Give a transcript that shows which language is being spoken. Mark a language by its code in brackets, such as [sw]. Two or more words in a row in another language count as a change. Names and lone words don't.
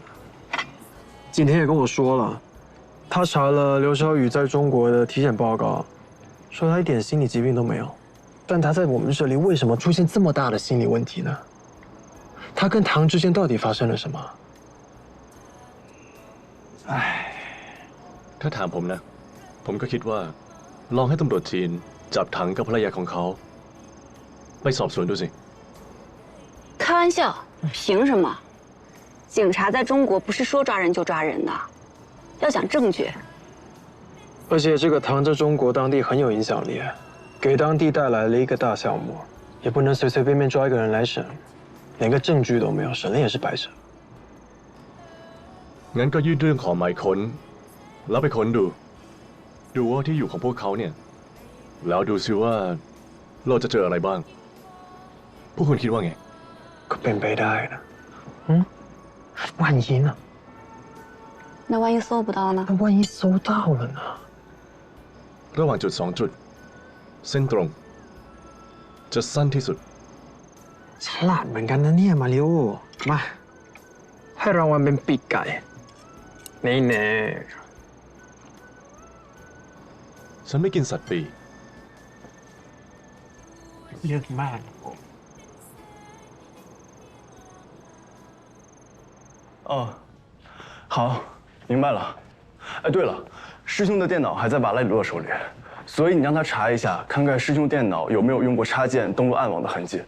[zh] 景天也跟我说了，他查了刘小雨在中国的体检报告，说他一点心理疾病都没有，但他在我们这里为什么出现这么大的心理问题呢？他跟唐之间到底发生了什么？唉， [th] ถ้าถามผมนะ ผมก็คิดว่าลองให้ตำรวจจีนจับถังกับภรรยาของเขาไปสอบสวนดูสิ [zh] 开玩笑，凭什么？警察在中国不是说抓人就抓人的，要讲证据。而且这个唐在中国当地很有影响力，给当地带来了一个大项目，也不能随随便便抓一个人来审。连个证据都没有，审了也是白审。 [th] งั้นก็ยื่นเรื่องขอหมายค้นแล้วไปค้นดูว่าที่อยู่ของพวกเขาเนี่ยแล้วดูซิว่าเราจะเจออะไรบ้างพวกคุณคิดว่าไง ก็เป็นไปได้นะ [zh] 万一呢？那万一搜不到呢？那万一搜到了呢？ [th] ระหว่างจุด2 จุดเส้นตรงจะสั้นที่สุด ฉลาดเหมือนกันนะเนี่ยมาริโอมาให้รางวัลเป็นปีกไก่นี่แน่ ฉันไม่กินสัตว์ปีก เยอะมาก [zh] 哦，好，明白了。哎，对了，师兄的电脑还在瓦莱里洛手里，所以你让他查一下，看看师兄电脑有没有用过插件登录暗网的痕迹。